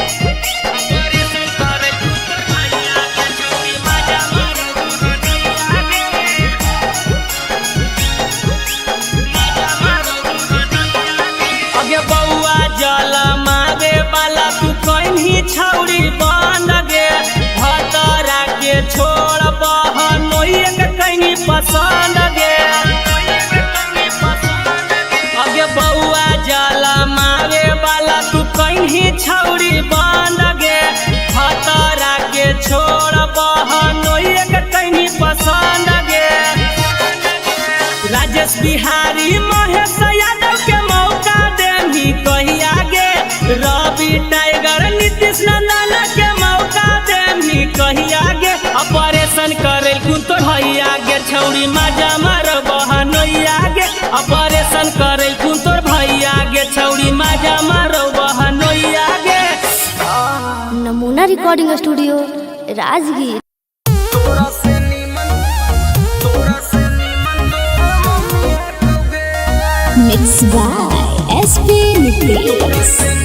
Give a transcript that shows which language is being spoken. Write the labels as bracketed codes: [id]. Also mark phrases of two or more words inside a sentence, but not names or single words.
[mag] अगे बउआ जल मारे वाला तू कहीं छौड़ी बन गे भतरा के छोड़ बहनोइया के कहीं पसंद गे अगे बउआ जल मारे वाला तू कहीं छौड़ी बन गे भतरा के छोड़ बहनोइया के कहीं पसंद गे राजेश बिहारी महेश यादव के मौका देनी कहिया गे रवि टाइगर नीतीश नंदन के मौका देनी कहिया गे ऑपरेशन करेल कुन तो भैया गे छौड़ी माजा मारो बहनोइया गे ऑपरेशन करेल कुन तोर भैया गे छौड़ी माजा मारो बहनोइया गे नमूना रिकॉर्डिंग स्टूडियो राजगीर। [en] Mixed by SP Nitish.